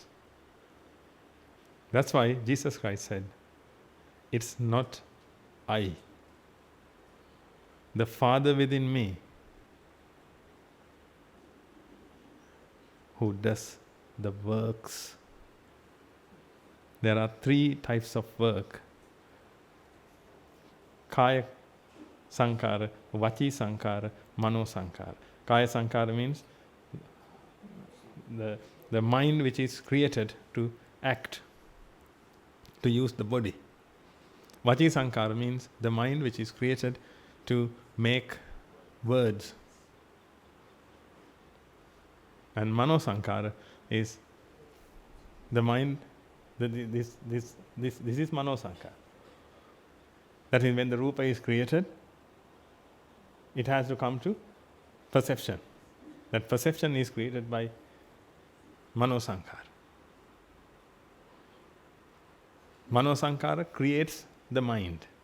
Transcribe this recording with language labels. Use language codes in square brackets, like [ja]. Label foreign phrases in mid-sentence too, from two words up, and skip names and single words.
[en] That's why Jesus Christ said, it's not I. The Father within me who does the works. There are three types of work. [pi] Kaya sankara, vachi sankara, mano sankara. Kaya sankara [en] means the mind which is created to act, to use the body. [pi] Vachi sankara [en] means the mind which is created to make words. And [pi] mano sankara [en] is the mind, this is [pi] mano sankara. [en] That is, when the rupa is created, it has to come to perception. That perception is created by Manosankara. Manosankara creates the mind.